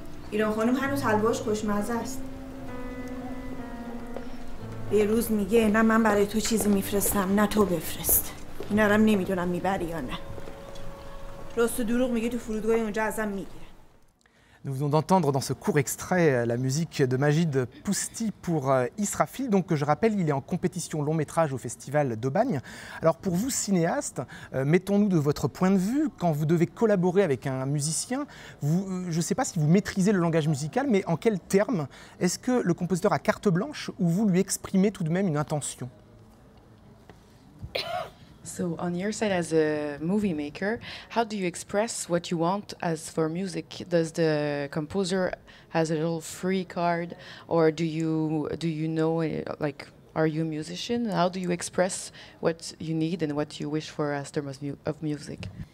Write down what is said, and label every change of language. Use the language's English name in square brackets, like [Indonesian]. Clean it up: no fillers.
[Persian] ایران خانم هنوز حلواش خوشمزه است. بهروز میگه نه من برای تو چیزی میفرستم نه تو بفرست. اینا رو نمیدونم میبری یا نه. راست و دروغ میگه تو فرودگاه اونجا ازم میگیره. [French] Nous venons d'entendre dans ce court extrait la musique de Majid Pousti pour Israfil. Donc, je rappelle, il est en compétition long métrage au Festival d'Aubagne. Alors, pour vous, cinéastes, mettons-nous de votre point de vue, quand vous devez collaborer avec un musicien, je ne sais pas si vous maîtrisez le langage musical, mais en quels termes est-ce que le compositeur a carte blanche ou vous lui exprimez tout de même une intention? [English] So on your side as a movie maker, how do you express what you want as for music? Does the composer has a little free card, or do you know, like, are you a musician? How do you express what you need and what you wish for as terms of music?